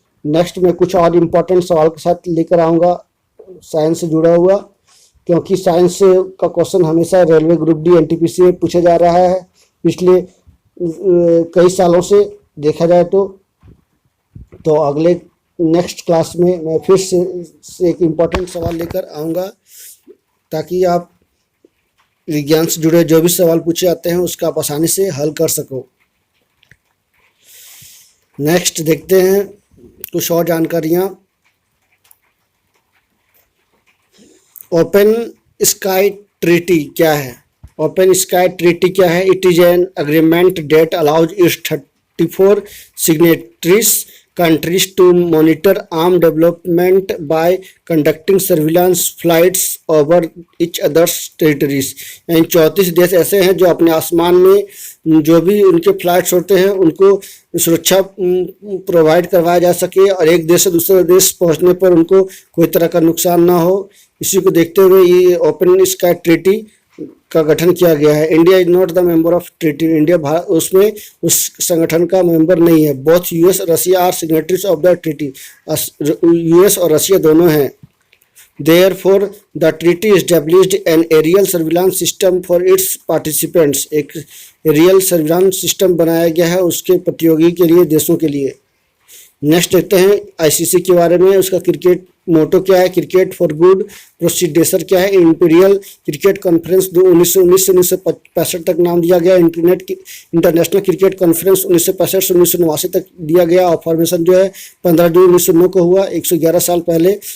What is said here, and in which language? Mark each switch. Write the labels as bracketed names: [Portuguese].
[Hindi] Next में कुछ और इम्पोर्टेंट सवाल के साथ लेकर आऊँगा साइंस से जुड़ा हुआ, क्योंकि साइंस का क्वेश्चन हमेशा रेलवे ग्रुप डी NTPC में पूछा जा रहा है पिछले कई सालों से देखा जाए तो अगले नेक्स्ट क्लास में मैं फिर से एक इम्पोर्टेंट सवाल लेकर आऊँगा, ताकि आप विज्ञान से जुड़े जो भी सवाल पूछे जाते हैं उसका आप आसानी से हल कर सको। नेक्स्ट देखते हैं कुछ और जानकारियाँ। ओपन स्काई ट्रीटी क्या है? ओपन स्काई ट्रीटी क्या है? [English] It is an agreement that allows its 34 signatories countries to monitor armed development by conducting surveillance flights over each other's territories। [Hindi] यानी 34 देश ऐसे हैं जो अपने आसमान में जो भी उनके फ्लाइट्स होते हैं उनको सुरक्षा प्रोवाइड करवाया जा सके और एक देश से दूसरे देश पहुंचने पर उनको कोई तरह का नुकसान ना हो। इसी को देखते हुए ये ओपन स्काई ट्रीटी का गठन किया गया है। [English] India is not the member of treaty. [Hindi] India उसमें उस संगठन का मेंबर नहीं है। [English] Both US Russia are signatories of the treaty. [Hindi] US और रशिया दोनों हैं। [English] Therefore, the treaty established an aerial surveillance system for its participants। [Hindi] एक एरियल सर्विलांस सिस्टम बनाया गया है उसके प्रतियोगी के लिए, देशों के लिए। नेक्स्ट देखते हैं ICC के बारे में। उसका क्रिकेट मोटो क्या है, [English] cricket for good, [Hindi] प्रोसीडेसर क्या है, इंपीरियल क्रिकेट कॉन्फ्रेंस 1919 से 1965 तक नाम दिया गया, इंटरनेशनल क्रिकेट कॉन्फ्रेंस 1965 से 1989 तक दिया गया, और फॉर्मेशन जो है 15 जून 1909 को हुआ, 111 साल पहले।